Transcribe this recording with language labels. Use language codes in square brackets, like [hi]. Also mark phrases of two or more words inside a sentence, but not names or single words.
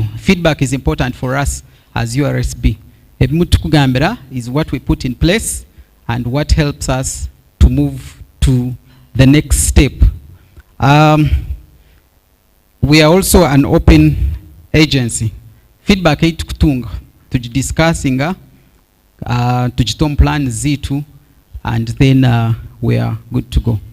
[en] Feedback is important for us as URSB. Ebmutukugambira is what we put in place and what helps us to move to the next step. We are also an open agency. Feedback [nyn] itukutunga tujidiscussinga tujitom plan zitu [en] and then we are good to go.